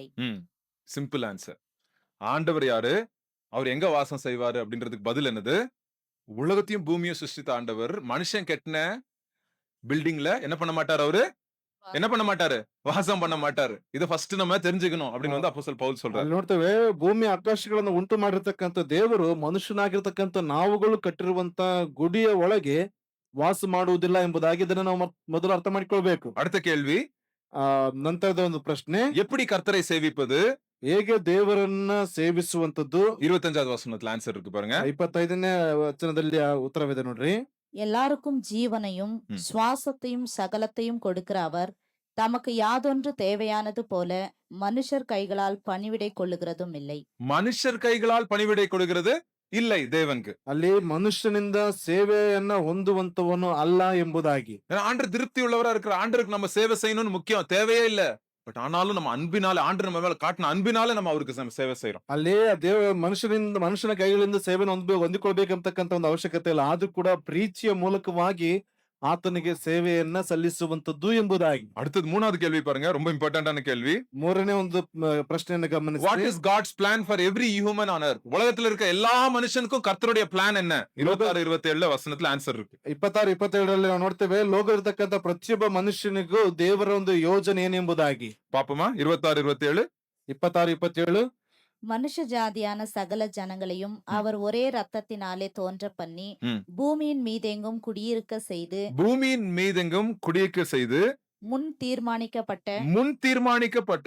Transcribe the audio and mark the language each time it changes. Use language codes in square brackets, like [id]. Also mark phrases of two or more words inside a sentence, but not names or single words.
[en] Simple answer. [ta] ஆண்டவர் யாரு, அவர் எங்க வாசம் செய்வாரு அப்படின்றதுக்கு பதில் என்னது? உலகத்தையும் பூமியும் சிருஷ்டித்த ஆண்டவர் மனுஷன் கெட்டின பில்டிங்ல என்ன பண்ண மாட்டாரு? அவரு என்ன பண்ண மாட்டாரு? வாசம் பண்ண மாட்டாரு. இத ஃபர்ஸ்ட் நம்ம தெரிஞ்சுக்கணும் அப்படின்னு அப்போஸ்தலர் ಪೌಲ್ சொல்றாரு. [kn] ನೋಡ್ತೇವೆ, ಭೂಮಿ ಆಕಾಶಗಳನ್ನು ಉಂಟು ಮಾಡಿರ್ತಕ್ಕಂಥ ದೇವರು ಮನುಷ್ಯನಾಗಿರ್ತಕ್ಕಂಥ ನಾವುಗಳು ಕಟ್ಟಿರುವಂತ ಗುಡಿಯ ಒಳಗೆ ವಾಸ ಮಾಡುವುದಿಲ್ಲ ಎಂಬುದಾಗಿ ಇದನ್ನ ನಾವು ಮೊದಲು ಅರ್ಥ ಮಾಡಿಕೊಳ್ಬೇಕು. [ta] அடுத்த கேள்வி, [kn] ನಂತರದ ಒಂದು ಪ್ರಶ್ನೆ, [ta] எப்படி கர்த்தரை சேவிப்பது? [kn] ಹೇಗೆ ದೇವರನ್ನ ಸೇವಿಸುವಂತದ್ದು? [ta] 25வது வசனத்துல ஆன்சர் இருக்கு பாருங்க. [kn] 25ನೇ ವಚನದಲ್ಲಿ ಉತ್ತರವಿದೆ ನೋಡ್ರಿ. [ta] எல்லாருக்கும் ஜீவனையும் சுவாசத்தையும் சகலத்தையும் கொடுக்கிற அவர் தமக்கு யாதொன்று தேவையானது போல மனுஷர் கைகளால் பணிவிடை கொள்ளுகிறதும் இல்லை. மனுஷர் கைகளால் பணிவிடை கொடுக்கிறது இல்லை தேவனுக்கு. [kn] ಅಲ್ಲಿ ಮನುಷ್ಯನಿಂದ ಸೇವೆಯನ್ನ ಹೊಂದುವಂತವನು ಅಲ್ಲ ಎಂಬುದಾಗಿ. [ta] ஆண்டவர் திருப்தி உள்ளவரா இருக்கிற ஆண்டருக்கு நம்ம சேவை செய்யணும்னு முக்கியம், தேவையே இல்ல. பட் ஆனாலும் நம்ம அன்பினால, ஆண்டவர் நம்ம மேல காட்டின அன்பினால நம்ம அவருக்கு சேவை செய்யறோம். [kn] ಅಲ್ಲಿ ಮನುಷ್ಯನ ಕೈಗಳಿಂದ ಸೇವೆಯನ್ನು ಹೊಂದಿಕೊಳ್ಬೇಕಂತಕ್ಕಂತ ಒಂದು ಅವಶ್ಯಕತೆ ಇಲ್ಲ. ಆದ್ರೂ ಕೂಡ ಪ್ರೀತಿಯ ಮೂಲಕವಾಗಿ ಆತನಿಗೆ ಸೇವೆಯನ್ನ ಸಲ್ಲಿಸುವಂತದ್ದು ಎಂಬುದಾಗಿ. [ta] அடுத்தது 3வது கேள்வி பாருங்க, ரொம்ப இம்பார்ட்டன்டான கேள்வி. [kn] ಮೂರನೇ ಒಂದು ಪ್ರಶ್ನೆಯನ್ನು ಗಮನಿಸಿ. [en] What is God's plan for every human on earth? [ta] உலகத்துல இருக்க எல்லா மனுஷனுக்கும் கர்த்தருடைய பிளான் என்ன? 26 27 வசனத்துல ஆன்சர் இருக்கு. 26 [kn] 27ರಲ್ಲಿ ನಾವು ನೋಡ್ತೇವೆ, ಲೋಕ ಇರತಕ್ಕಂತ ಪ್ರತಿಯೊಬ್ಬ ಮನುಷ್ಯನಿಗೂ ದೇವರ ಒಂದು ಯೋಜನೆ ಏನೆಂಬುದಾಗಿ. [ta] பாப்போமா? 26 27. 26 27. மனுஷ ஜாதியான சகல ஜனங்களையும் அவர் ஒரே ரத்தத்தினாலே தோன்ற பண்ணி பூமியின் மீதெங்கும் குடியிருக்க செய்து முன் தீர்மானிக்கப்பட்ட முன் தீர்மானிக்கப்பட்ட